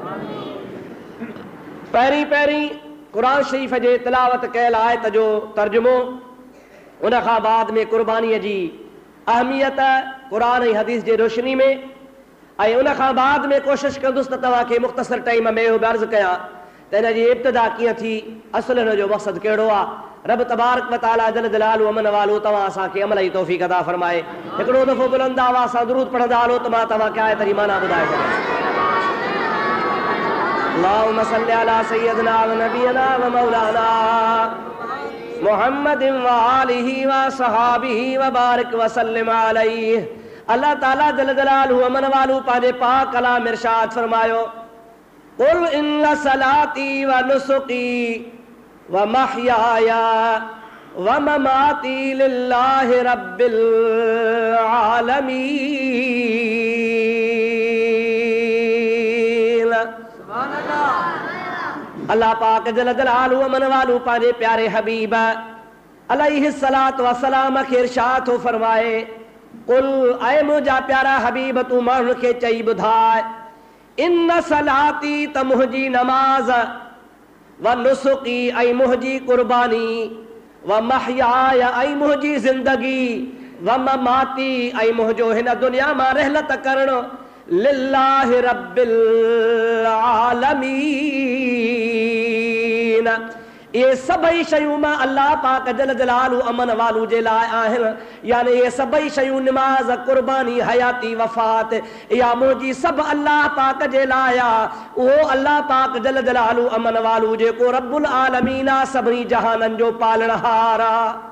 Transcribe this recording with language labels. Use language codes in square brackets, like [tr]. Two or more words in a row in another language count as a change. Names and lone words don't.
[sd] पहिरीं पहिरीं क़ुरान शरीफ़ जे तिलावत कयल आयत जो तर्जुमो, उन खां बाद में कुर्बानीअ जी अहमियत क़ुरान ऐं हदीस जे रोशनी में, ऐं उन खां बाद में कोशिशि कंदुसि त तव्हांखे मुख़्तसर टाइम में इहो अर्ज़ु कयां त हिन जी इब्तिदा कीअं थी, असुल हिन जो मक़सदु कहिड़ो आहे। [ar] ربّ تبارك وتعالى جلّ جلاله [sd] अमन वालो तव्हां असांखे अमल जी तौफ़ीक़ अता फरमाए। हिकिड़ो दफ़ो बुलंद आवाज़ सां दुरूद पढ़ंदा हलो त मां तव्हांखे आयत जी माना ॿुधाए सघां। [ar] اللهم صل على سيدنا ونبينا ومولانا محمد وآله وصحابه وبارك وسلم عليه. [sd] अल्लाह ताला [ar] جل جلاله [sd] अमन वालू पंहिंजे पाक कलाम इरशाद फरमायो, [ar] قل إن صلاتي ونسكي ومحياي ومماتي لله رب العالمين. [sd] अल्लाह पाक [ar] جل جلاله [sd] अमन वालू पंहिंजे प्यारे हबीब [ar] عليه الصلاة والسلام [sd] खे इरशाद थो फरमाए, कुल ऐ मुंहिंजा प्यारा हबीब तूं माण्हुनि खे चई ॿुधाए, [ar] إن صلاتي [sd] त मुंहिंजी नमाज़ [ar] ونسكي [sd] ऐं मुंहिंजी कुर्बानी [ar] ومحياي [sd] ऐं मुंहिंजी ज़िंदगी [ar] ومماتي [sd] ऐं मुंहिंजो हिन दुनिया मां रहलत करणु [ar] لله رب العالمين. [sd] ये सभई शयूं मां अल्लाह पाक [ar] جل جلاله [sd] अमन वालू जे लाइ आहिनि। यानी ये सभई शयूं नमाज कुर्बानी हयाती वफ़ात या मुंहिंजी सभु अल्लाह पाक जे लाइ आहे। उहो अल्लाह पाक [ar] جل جلاله [sd] अमन वालू जेको [ar] رب العالمين [sd] आहे, सभिनी जहाननि जो पालणहार आहे।